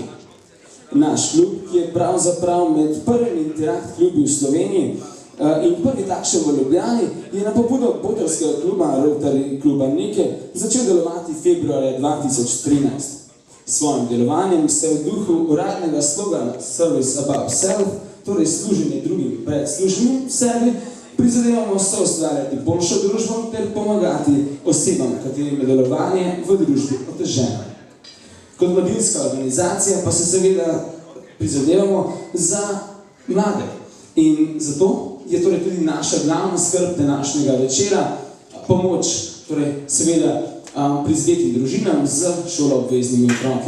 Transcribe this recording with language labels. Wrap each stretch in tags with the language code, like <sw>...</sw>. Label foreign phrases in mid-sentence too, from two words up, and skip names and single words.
<sl>Naš klub, ki je pravzaprav med prvimi Interact klubi v Sloveniji in prvi takšen v Ljubljani, je na pobudo Bodarskega kluba Rotary kluba Nike začel delovati februarja 2013. S svojim delovanjem se v duhu uradnega slogana</sl> <en>Service above self,</en> <sl>torej služenje drugim pred služenjem sebi, prizadevamo soustvarjati boljšo družbo ter pomagati osebam, katerim je delovanje v družbi oteženo. Kot mladinska organizacija pa se seveda prizadevamo za mlade in zato je torej tudi naša glavna skrb današnjega večera pomoč, torej seveda prizadetim družinam z šoloobveznimi otroki.</sl>